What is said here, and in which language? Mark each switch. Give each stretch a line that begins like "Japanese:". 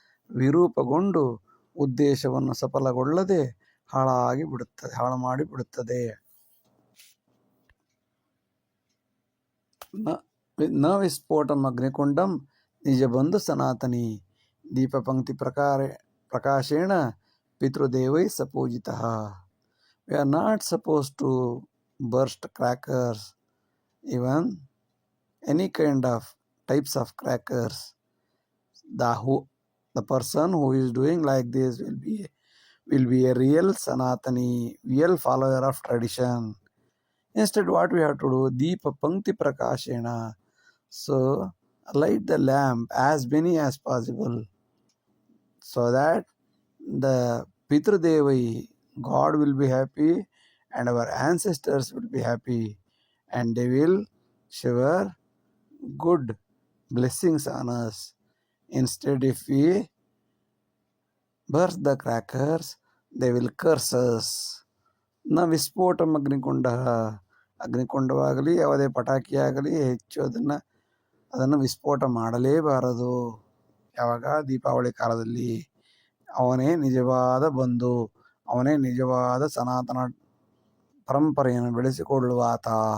Kannada: ವಿರೂಪಗೊಂಡು ಉದ್ದೇಶವನ್ನು ಸಫಲಗೊಳ್ಳದೆ ಹಾಳು ಮಾಡಿಬಿಡುತ್ತದೆ.
Sanskrit: ನ ವಿಸ್ಫೋಟಂ ಅಗ್ನಿಕುಂಡಂ ನಿಜಬಂಧು ಸನಾತನಿ ದೀಪಪಂಕ್ತಿ ಪ್ರಕಾಶೇಣ ಪಿತೃದೇವೈ ಸಪೂಜಿತಃ.
English: We are not supposed to burst crackers, even any kind of types of crackers. The person who is doing like this will be a real Sanatani, real follower of tradition. Instead, what we have to do?
Sanskrit: Deepa Pankti Prakashena.
English: So, light the lamp as many as possible, so that the Pitru-Devai, God will be happy and our ancestors will be happy, and they will shower good blessings on us. Instead, if we burst the crackers, they will curse us.
Sanskrit: ನ ವಿಸ್ಫೋಟಂ ಅಗ್ನಿಕುಂಡ.
Kannada: ಅಗ್ನಿಕುಂಡವಾಗಲಿ ಯಾವುದೇ ಪಟಾಕಿಯಾಗಲಿ ಹೆಚ್ಚು ಅದನ್ನು ವಿಸ್ಫೋಟ ಮಾಡಲೇಬಾರದು. ಯಾವಾಗ? ದೀಪಾವಳಿ ಕಾಲದಲ್ಲಿ. ಅವನೇ ನಿಜವಾದ ಬಂಧು, ಅವನೇ ನಿಜವಾದ ಸನಾತನ ಪರಂಪರೆಯನ್ನು ಬೆಳೆಸಿಕೊಳ್ಳುವ ಆತ.